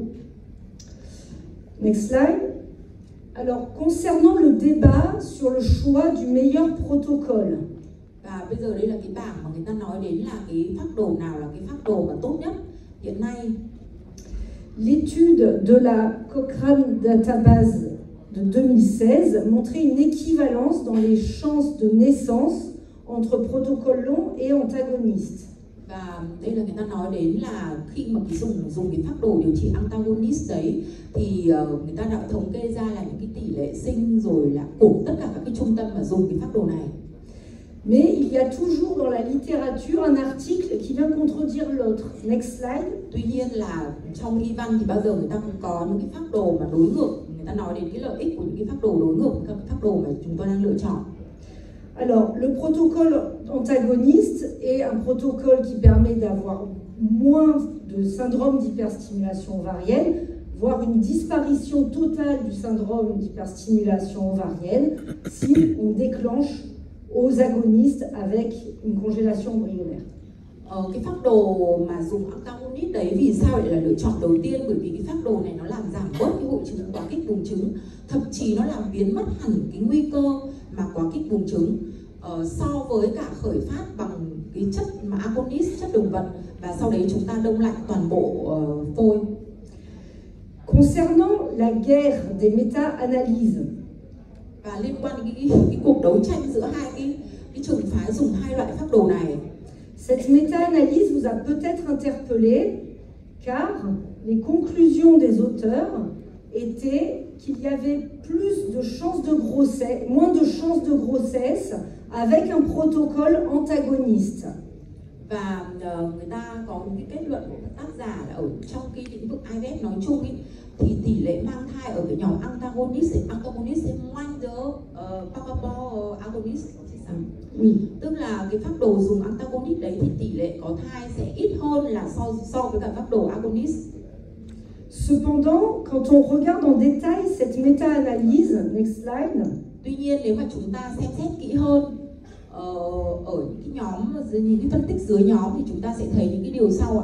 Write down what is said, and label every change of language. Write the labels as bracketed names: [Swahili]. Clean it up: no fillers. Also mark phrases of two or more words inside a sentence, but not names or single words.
[English] Next slide. [French] Alors, concernant le débat sur le choix du meilleur protocole. [Vietnamese] Và bây giờ đây là cái bảng mà người ta nói đến là cái phác đồ nào là cái phác đồ mà tốt nhất hiện nay. [French] L'étude de la Cochrane Database de 2016 montrait une équivalence dans les chances de naissance entre protocole long et antagoniste. [Vietnamese] Và Và đây là người ta nói đến là khi mà dùng cái phác đồ điều trị antagonist đấy thì người ta đã thống kê ra là những cái tỷ lệ sinh rồi là của tất cả các cái trung tâm mà dùng cái phác đồ này. [French] Mais il y a toujours dans la littérature un article qui vient contredire l'autre. [English] Next slide. [Vietnamese] Tuy nhiên là trong y văn thì bao giờ người ta cũng có những cái phác đồ mà đối ngược, người ta nói đến cái lợi ích của những cái phác đồ đối ngược với các phác đồ mà chúng tôi đang lựa chọn. [French] Alors, le protocole antagoniste est un protocole qui permet d'avoir moins de syndrome d'hyperstimulation ovarienne, voire une disparition totale du syndrome d'hyperstimulation ovarienne si on déclenche aux agonistes avec une congélation embryonnaire. [Vietnamese] Cái phác đồ mà dùng antagonist đấy vì sao lại là lựa chọn đầu tiên? Bởi vì cái phác đồ này nó làm giảm bớt cái hội chứng quá kích buồng trứng, thậm chí nó làm biến mất hẳn cái nguy cơ mà quá kích buồng trứng so với cả khởi phát bằng cái chất mà agonist, chất động vật, và sau đấy chúng ta đông lạnh toàn bộ phôi. [French] Concernant la guerre des méta-analyses, [Vietnamese] và liên quan đến cái cuộc đấu tranh giữa hai cái trường phái dùng hai loại phác đồ này, [French] cette méta-analyse vous a peut-être interpellé car les conclusions des auteurs étaient qu'il y avait plus de chances de grossesse, moins de chances de grossesse avec un protocole antagoniste. [Vietnamese] Và người ta có một cái kết luận của các tác giả là ở trong cái lĩnh vực IVF nói chung ấy, thì tỷ lệ mang thai ở cái nhóm antagonist sẽ [French] moindre par rapport [Vietnamese] agonist. [French] Oui. [Vietnamese] Tức là cái phác đồ dùng antagonist đấy thì tỷ lệ có thai sẽ ít hơn là so với cả phác đồ agonist. [French] Cependant, quand on regarde en détail cette méta-analyse, [English] next slide. [Vietnamese] Tuy nhiên nếu mà chúng ta xem xét kỹ hơn ở những cái nhóm, những cái phân tích dưới nhóm thì chúng ta sẽ thấy những cái điều sau ạ.